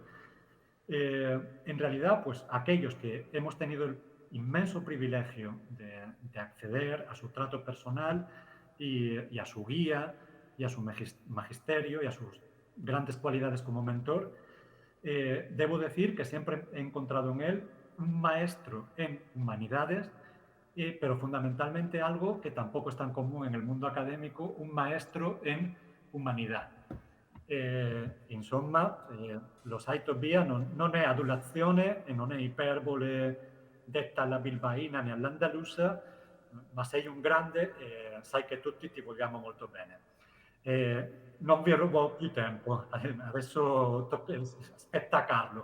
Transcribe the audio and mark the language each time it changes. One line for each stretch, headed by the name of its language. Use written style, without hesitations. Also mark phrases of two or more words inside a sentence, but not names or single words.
Spanish: En realidad, pues aquellos que hemos tenido el inmenso privilegio de acceder a su trato personal y a su guía y a su magisterio y a sus grandes cualidades como mentor, Debo decir que siempre he encontrado en él un maestro en humanidades, pero fundamentalmente algo que tampoco es tan común en el mundo académico, un maestro en humanidad.
Italian: Insomma, lo sai Tobia, non è adulazione e non è iperbole detta alla bilbaina né all'andalusa, ma sei un grande e sai che tutti ti vogliamo molto bene. Non vi rubo più tempo, adesso aspetta Carlo.